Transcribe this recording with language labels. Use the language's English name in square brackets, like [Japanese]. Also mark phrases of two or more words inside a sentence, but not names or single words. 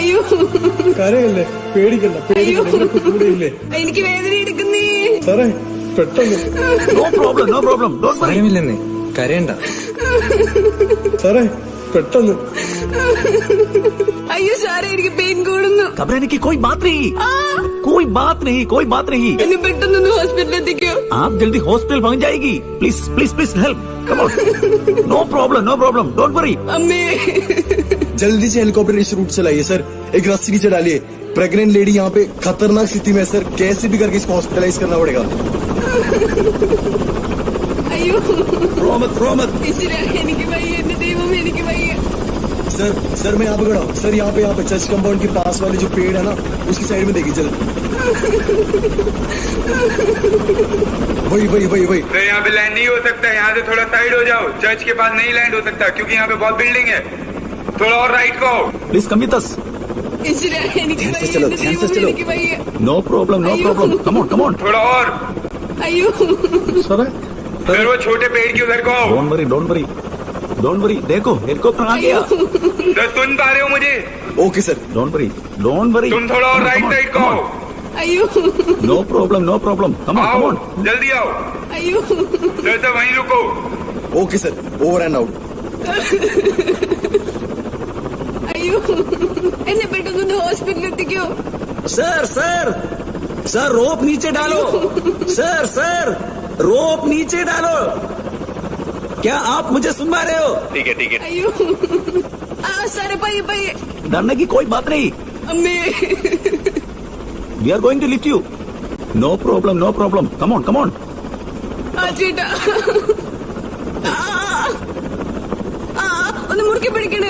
[Malayalam] കരയല്ലേ, പേടിക്കണ്ട, കൂടെയില്ലേ? എനിക്ക് വേദന എടുക്കുന്നേ സാറേ പെട്ടെന്ന്. [English] No problem, no problem, [Malayalam] ഭയമില്ലെന്നേ, കരയണ്ട സാറേ പെട്ടെന്ന്. അയ്യോ സാറേ എനിക്ക് പെയിൻ കൂടുന്നു. [Hindi] घबराने की कोई बात नहीं, कोई बात नहीं, कोई बात नहीं. [Malayalam] എന്നെ പെട്ടെന്ന് ഹോസ്പിറ്റലിൽ എത്തിക്കോ. [Hindi] आप जल्दी हॉस्पिटल पहुंच जाएगी. [English] please please please help. Come on. No problem, don't worry. [Hindi] अम्मी जल्दी से हेलीकॉप्टर इस रूट से लाइए सर. एक रस्सी नीचे डालिए. [English] pregnant lady [Hindi] यहाँ पे खतरनाक स्थिति में है सर. कैसे भी करके इसको हॉस्पिटलाइज करना पड़ेगा. [Malayalam] അയ്യോ [Hindi] रोमत [Malayalam] എനിക്ക് വയ്യ, എന്റെ ദൈവം എനിക്ക് വയ്യ. [Hindi] सर मैं यहाँ पे खड़ा हूँ सर. यहाँ पे [English] church compound [Hindi] के पास वाले जो पेड़ है ना, उसकी साइड में देखिए जल्दी. वही. सर यहाँ पे लैंड नहीं हो सकता, यहाँ से थोड़ा साइड हो जाओ. चर्च के पास नहीं लैंड हो सकता क्योंकि यहाँ पे बहुत बिल्डिंग है. थोड़ा और राइट को. [English] Please come with us. [Malayalam] എനിക്ക് വയ്യ. [English] No problem, come on. [Hindi] थोड़ा और. [Malayalam] അയ്യോ [Hindi] सर सर वो छोटे पेड़ की उधर को. [English] Don't worry. [Hindi] देखो हेलीकॉप्टर आ गया. सर सुन पा रहे हो मुझे? ओके सर. [English] Don't worry. [Hindi] तुम थोड़ा और [English] right side [Hindi] को आओ. [Malayalam] അയ്യോ [English] No problem. Come on. [Hindi] जल्दी आओ. [Malayalam] അയ്യോ [Hindi] सर वहीं रुको. [English] OK sir. Over and out. [Malayalam] അയ്യോ എന്നെ പെട്ടെന്ന് ഹോസ്പിറ്റലിൽ എത്തിക്കോ. [Hindi] सर रोप नीचे डालो. सर रोप नीचे डालो. क्या आप मुझे सुन पा रहे हो? ठीक है. [Malayalam] അയ്യോ സാറേ പയ്യെ. [Hindi] डरने की कोई बात नहीं. [Malayalam] അമ്മേ [English] We are going to lift you. No problem. Come on. [Malayalam] ആ ചേട്ടാ ഒന്ന് മുറുക്കി പിടിക്കണേ.